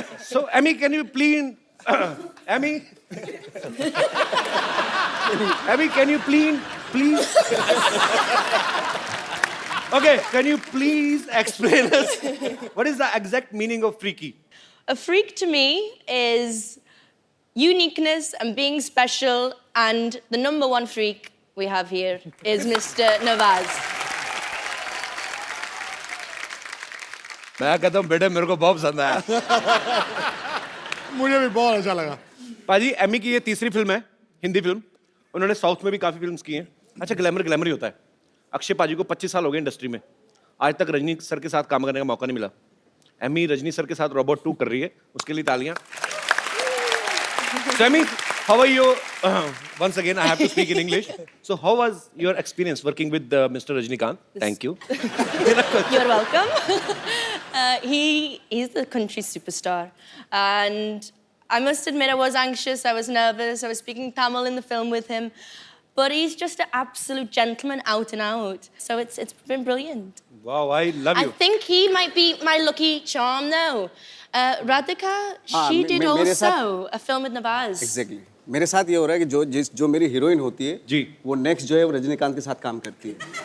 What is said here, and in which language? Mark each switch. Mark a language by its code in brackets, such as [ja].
[en] So Emmy, can you please, Emmy, Emmy, can you please, okay, can you please explain us what is the exact meaning of freaky? A freak to me is uniqueness and being special, and the number one freak we have here is Mr. Nawaz. [hi] मैं कहता हूँ बेटे मेरे को बहुत पसंद आया। मुझे भी बहुत अच्छा लगा। पाजी एमी की ये तीसरी फिल्म है, हिंदी फिल्म। उन्होंने साउथ में भी काफी फिल्म्स की हैं। अच्छा ग्लैमर ही होता है। अक्षय पाजी को 25 साल हो गए इंडस्ट्री में, आज तक रजनी सर के साथ काम करने का मौका नहीं मिला। एमी रजनी सर के साथ रोबोट 2 कर रही है, उसके लिए तालियां। [en] So Emmy, how are you? Once again, I have to speak in English. So how was your experience working with Mr. Rajnikant? Thank you. You're welcome. He's the country superstar, and I must admit I was anxious, I was nervous, I was speaking Tamil in the film with him, but he's just an absolute gentleman out and out. So it's been brilliant. Wow, I love you. I think he might be my lucky charm though. Radhika, she did also a film with Nawaz. Exactly. [hi] मेरे साथ ये हो रहा है कि जो मेरी heroine होती है जी, वो नेक्स्ट जो है वो रजनीकांत के साथ काम करती है।